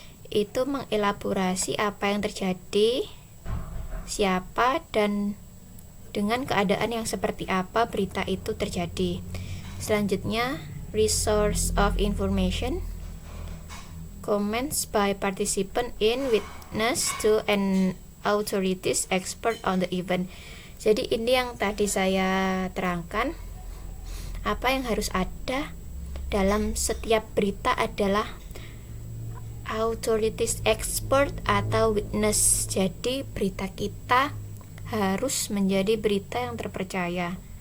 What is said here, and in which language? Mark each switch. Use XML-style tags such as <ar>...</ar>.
<id>Itu mengelaborasi apa yang terjadi, siapa, dan dengan keadaan yang seperti apa berita itu terjadi. Selanjutnya,</id> <en>resource of information, comments by participant in witness to an authorities expert on the event.</en> <id>Jadi ini yang tadi saya terangkan, apa yang harus ada dalam setiap berita adalah authorities expert atau witness. Jadi berita kita harus menjadi berita yang terpercaya.</id>